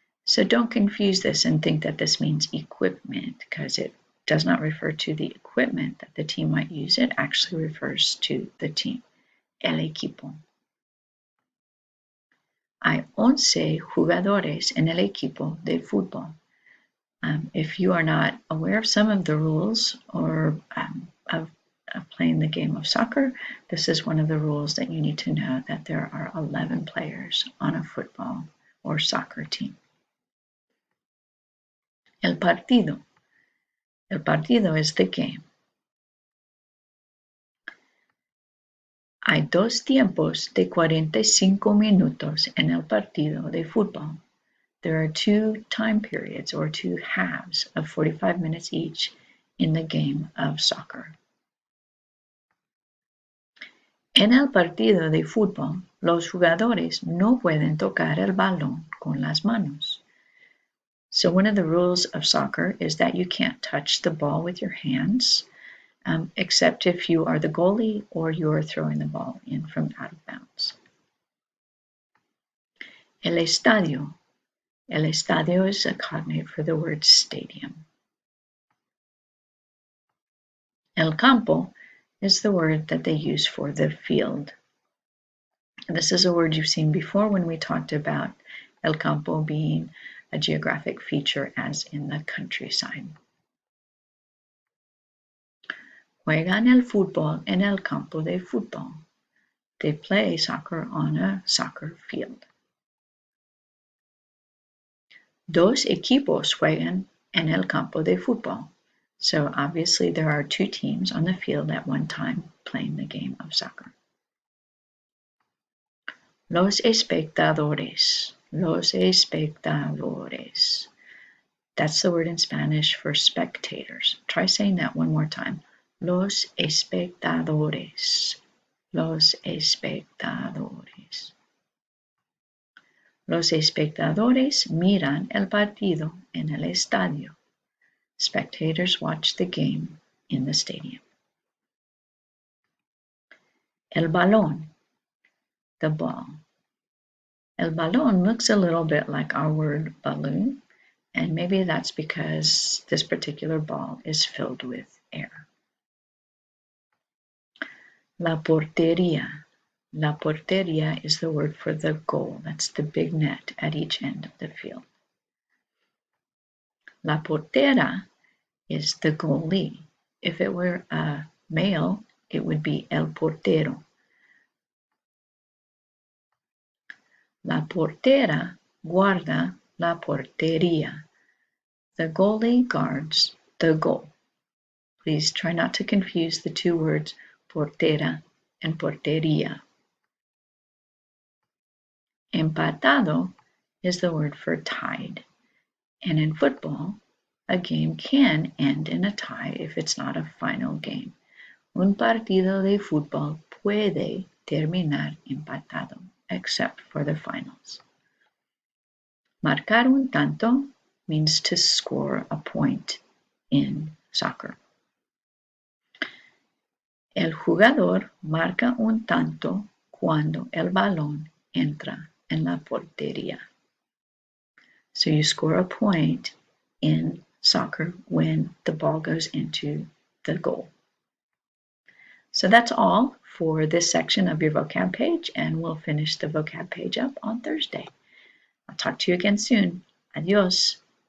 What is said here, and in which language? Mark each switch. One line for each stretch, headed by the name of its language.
English: So don't confuse this and think that this means equipment, because it does not refer to the equipment that the team might use. It actually refers to the team.
Spanish: El equipo. Hay 11 jugadores en el equipo de fútbol.
English: If you are not aware of some of the rules or of playing the game of soccer, this is one of the rules that you need to know, that there are 11 players on a football or soccer team.
Spanish: El partido. El partido
English: is the game.
Spanish: Hay 2 tiempos de 45 minutos en el partido de fútbol.
English: There are 2 time periods or 2 halves of 45 minutes each in the game of soccer.
Spanish: En el partido de fútbol, los jugadores no pueden tocar el balón con las manos.
English: So one of the rules of soccer is that you can't touch the ball with your hands, except if you are the goalie or you are throwing the ball in from out of bounds.
Spanish: El estadio. El estadio
English: is a cognate for the word stadium. El campo is the word that they use for the field. This is a word you've seen before when we talked about el campo being a geographic feature as in the countryside.
Spanish: Juegan el fútbol en el campo de fútbol.
English: They play soccer on a soccer field.
Spanish: Dos equipos juegan en el campo de fútbol.
English: So obviously there are 2 teams on the field at one time playing the game of soccer.
Spanish: Los espectadores. Los espectadores.
English: That's the word in Spanish for spectators. Try saying that one more time.
Spanish: Los espectadores. Los espectadores. Los espectadores miran el partido en el estadio.
English: Spectators watch the game in the stadium. El balón. The ball. El balón looks a little bit like our word balloon, and maybe that's because this particular ball is filled with air.
Spanish: La portería. La portería
English: is the word for the goal. That's the big net at each end of the field. La portera is the goalie. If it were a male, it would be el portero.
Spanish: La portera guarda la portería.
English: The goalie guards the goal. Please try not to confuse the 2 words portera and portería. Empatado is the word for tied. And in football, a game can end in a tie if it's not a final game.
Spanish: Un partido de fútbol puede terminar empatado,
English: except for the finals. Marcar un tanto means to score a point in soccer.
Spanish: El jugador marca un tanto cuando el balón entra en la portería.
English: So you score a point in soccer when the ball goes into the goal. So that's all for this section of your vocab page, and we'll finish the vocab page up on Thursday. I'll talk to you again soon. Adios.